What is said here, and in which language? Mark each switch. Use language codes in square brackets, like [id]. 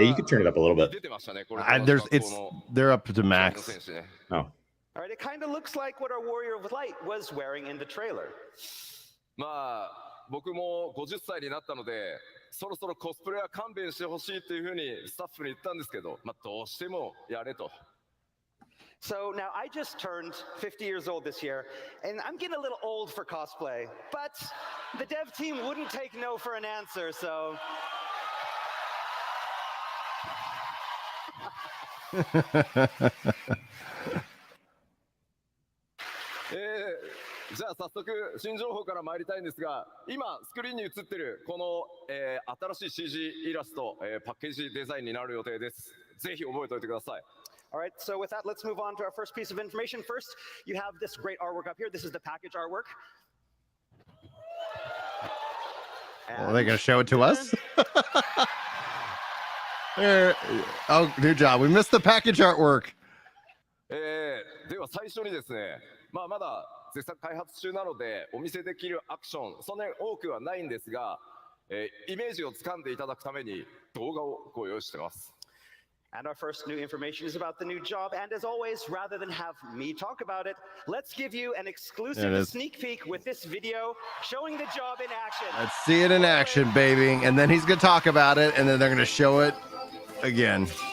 [en] Yeah, you could turn it up a little bit. [ja] 出てましたね。これ [en] They're up to max. [ja] 選手ね。 [en] Oh. All right, it kind of looks like what our Warrior of Light was wearing in the trailer. [ja] まあ僕も50歳になったので、そろそろコスプレは勘弁してほしいっていうふうにスタッフに言ったんですけど、まあどうしてもやれと。 [en] So now I just turned 50 years old this year, and I'm getting a little old for cosplay, but the dev team wouldn't take no for an answer, so. [ja] じゃあ早速新情報から参りたいんですが、今スクリーンに映ってるこの、新しい CG イラスト、パッケージデザインになる予定です。ぜひ覚えておいてください。 [en] All right, so with that, let's move on to our first piece of information. First, you have this great artwork up here. This is the package artwork. Well, are they going to show it to us? Oh, good job. We missed the package artwork. [ja] では最初にですね、まだ絶賛開発中なのでお見せできるアクションそんなに多くはないんですが、イメージをつかんでいただくために動画をご用意してます。 [en] And our first new information is about the new job. And as always, rather than have me talk about it, let's give you an exclusive sneak peek with this video showing the job in action. Let's see it in action, baby. And then he's going to talk about it, and then they're going to show it again.